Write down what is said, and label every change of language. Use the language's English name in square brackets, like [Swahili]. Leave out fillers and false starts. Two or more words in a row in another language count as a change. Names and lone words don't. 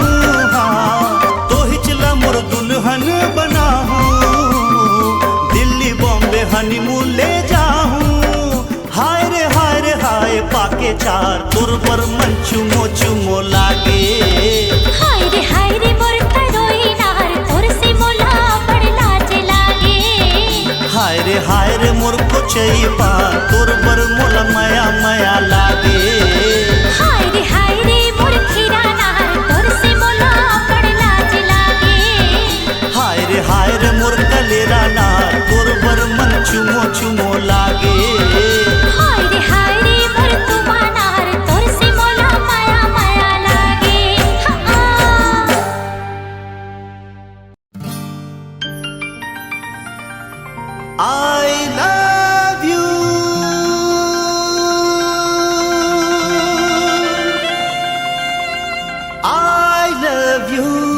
[Chhattisgarhi] हाँ तो हिचला मोर दुल्हन बनाहूँ दिल्ली बॉम्बे हनीमून ले जाहूँ। हाय पाके चार तोर पर मन चुमो चुमो लागे। हाय रे मोर तरोई नार तोर से मोला बड़ी लाज लागे। हाय रे मोर को चई पान तोर बर मोला मया मया लागे। हाय रे मोर खीरा नार तोर से मोला बड़ी लाज लागे। हाय रे मोर कलेरा नार तोर बर मन चुमो चुमो लागे। हाय रे मोर तू बानार तोर से मोला माया माया लागे। हाँ [English] I love you। I love you।